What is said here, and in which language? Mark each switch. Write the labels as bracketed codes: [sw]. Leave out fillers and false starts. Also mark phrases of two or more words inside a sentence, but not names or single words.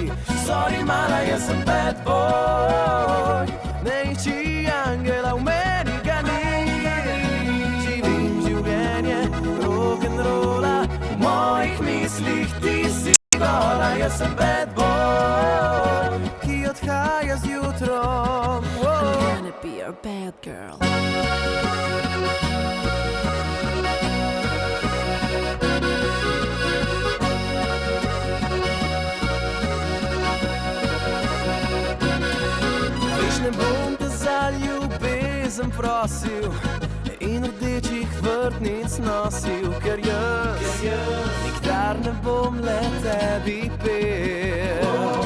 [sl] Sorry mala, jaz sem [en] bad boy, [sl] ne išči angela, v meni ga ni. Živim življenje rock'n'rolla, v mojih mislih ti si gola. Jaz sem [en] bad boy, [sl] ki odhaja z jutrom. [en] I'm gonna be your bad girl. [sl] Veš, ne bom te za ljubezen prosil in rdečih vrtnic nosil, ker jaz nikdar ne bom le tebi pel.